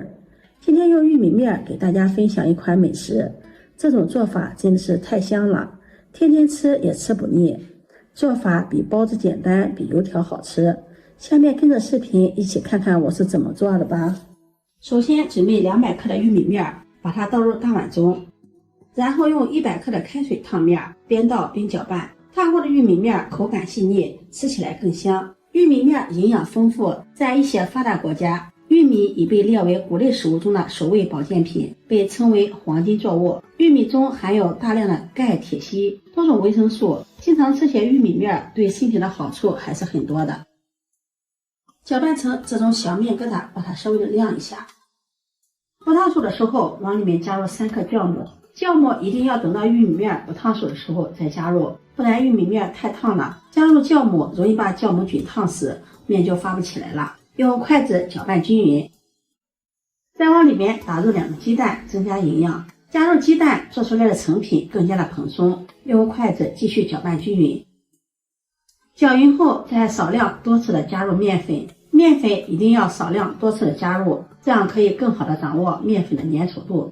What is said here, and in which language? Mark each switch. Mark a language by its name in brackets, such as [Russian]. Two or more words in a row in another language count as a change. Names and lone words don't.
[Chinese] 今天用玉米面給大家分享一款美食，這種做法真的是太香了，天天吃也吃不膩。做法比包子簡單，比油條好吃。下面跟着視頻一起看看我是怎麼做的吧。首先準備200克的玉米面，把它倒入大碗中，然後用100克的開水燙面，邊倒邊攪拌。燙過的玉米面口感細膩，吃起來更香。玉米面營養豐富，在一些發達國家，玉米已被列為谷類食物中的首位保健品，被稱為黄金作物。玉米中含有大量的鈣、鐵、硒多種維生素，经常吃些玉米面对身體的好處還是很多的。攪拌成这種小面疙瘩，把它稍微的晾一下。不烫熟的时候，往裡面加入3克酵母。酵母一定要等到玉米面不烫熟的时候再加入，不然玉米面太烫了，加入酵母容易把酵母菌燙死，面就发不起来了。用筷子搅拌均匀，再往裡面打入2个雞蛋，增加營養。加入雞蛋，做出來的成品更加的蓬鬆。用筷子繼續攪拌均匀，攪勻後再少量多次的加入麵粉。麵粉一定要少量多次的加入，這樣可以更好的掌握麵粉的粘稠度。